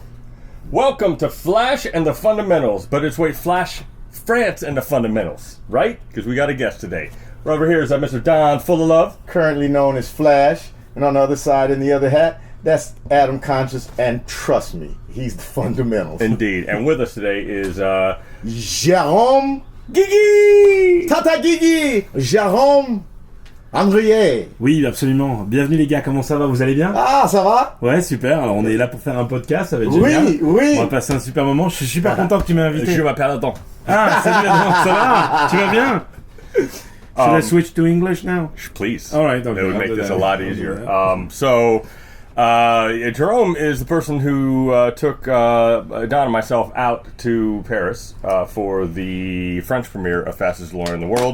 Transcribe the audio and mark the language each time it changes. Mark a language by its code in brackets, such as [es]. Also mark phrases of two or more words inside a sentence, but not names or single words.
[en] Welcome to Flash and the Fundamentals, but it's Flash France and the Fundamentals, right? Because we got a guest today. Right over here is Mr. Don Full of Love. Currently known as Flash. And on the other side, in the other hat, that's Adam Conscious. And trust me, he's the fundamentals. Indeed. And with us today is Gerome. Gigi! Tata Gigi. Gerome. Henriey. [fr] Oui, absolument. Bienvenue les gars, comment ça va? Vous allez bien? Ah, ça va? Ouais, super. Alors on est là pour faire un podcast, ça va être génial. Oui. On va passer un super moment. Je suis super content que tu m'aies invité. Je m'appelle Adam. Ah, salut Adam, ça va? Tu vas bien? [en] Should I switch to English now? Please. All right, okay. That would make I'll do this that. a lot easier. Gerome is the person who took Don and myself out to Paris for the French premiere of Fastest Lawyer in the World.